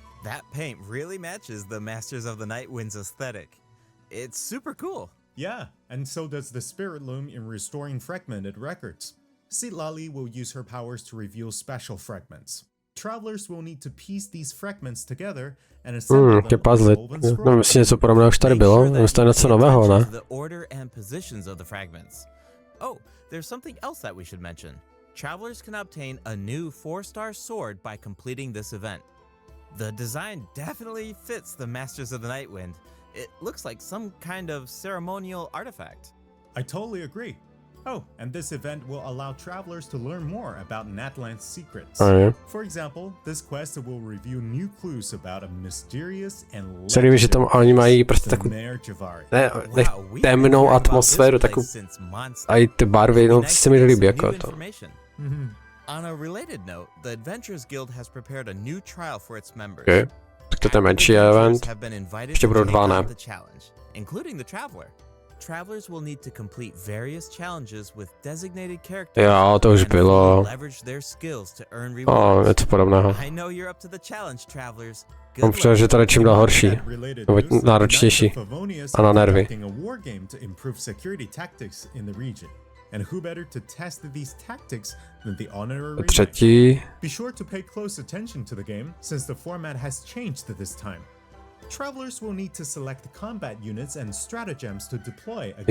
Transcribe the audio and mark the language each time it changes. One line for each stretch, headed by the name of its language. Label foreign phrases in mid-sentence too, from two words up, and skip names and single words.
English: That paint really matches the Masters of the Nightwind's aesthetic. It's super cool. Yeah, and so does the Spirit Loom in restoring fragmented records. Citlali will use her powers to reveal special fragments. Travelers will need to piece these fragments together and assemble them puzzle.
Czech: No, myslím, něco podobného už tady bylo. Myslím, to je něco nového, ne?
English: The order and positions of the fragments. Oh, there's something else that we should mention. Travelers can obtain a new 4-star sword by completing this event. The design definitely fits the Masters of the Nightwind. It looks like some kind of ceremonial artifact. I totally agree. Oh, and this event will allow travelers to learn more about Natland's secrets. Oh, yeah. For example, this quest will reveal new clues about a mysterious and
Czech: Se líbí, že tam oni mají prostě takovou temnou atmosféru, takovou a i ty barvy, no se mi líbí jako to.
English: On a related note, the Adventurers Guild has prepared a new trial for its members. Okay.
Czech: Tak to je ten menší event. Ještě budou 2, ne?
English: Including the Traveler. Travelers will need to complete various challenges with designated characters.
Czech: Jo, to už bylo.
English: Leverage their skills to earn rewards.
Czech: Něco podobného.
English: I know you're up to the challenge, travelers.
Czech: Mám přijel, že to je čím dál horší. Nebo náročnější. A na nervy.
English: And who better to test these tactics than the honorary
Czech: Třetí.
English: Be sure to pay close attention to the game since the format has changed this time. Travelers will need to select combat units and stratagems to deploy against